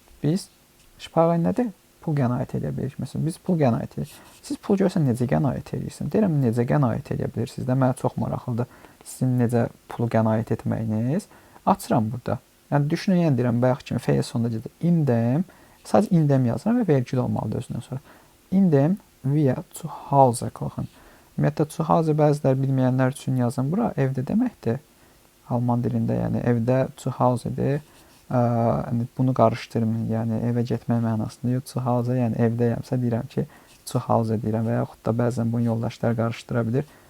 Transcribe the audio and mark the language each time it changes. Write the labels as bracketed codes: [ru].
[az] Biz, sparen nədir? Pul qənaət edə bilirik. Məsələn, biz pul qənaət edirik. Siz pul görsən necə qənaət edirsiniz? Deyirəm, necə qənaət edə bilirsiniz də, mənə çox maraqlıdır sizin necə pulu qənaət etməyiniz. Açıram burada. Yəni, düşünün, yəni deyirəm, bayaq kimi feil sonunda gedir. İndəm, sadəcə indəm yazıram və vergül olmalıdır özündən sonra. [de] İndem wir zu Hause kochen. [az] Ümumiyyətlə, zu Hause bəzilər bilməyənlər üçün yazın. Bura evdə deməkdir. Alman dilində, yəni evdə zu Hause'dir. Bunu qarışdırmayın. Yəni evə getmək mənasında yox. Zu Hause, yəni evdəyəmsə deyirəm ki, zu Hause deyirəm və yaxud da bəzən bunu yoldaşlar qarışdıra bilir.